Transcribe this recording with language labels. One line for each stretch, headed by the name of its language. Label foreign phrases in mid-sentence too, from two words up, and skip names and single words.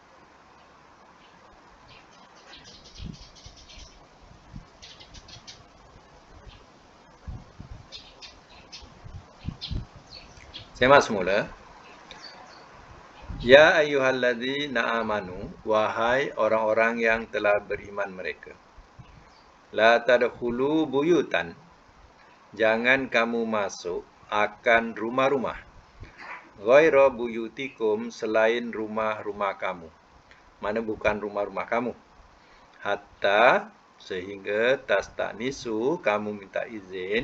Malay: Saya semula.
Arabic: يا أيها الذين آمنوا,
Malay: wahai orang-orang yang telah beriman mereka.
Arabic: لا تدخلوا بيوتا,
Malay: jangan kamu masuk akan rumah-rumah.
Arabic: غير بيوتكم,
Malay: selain rumah-rumah kamu. Mana bukan rumah-rumah kamu. Hatta, sehingga tasta'nisu, kamu minta izin.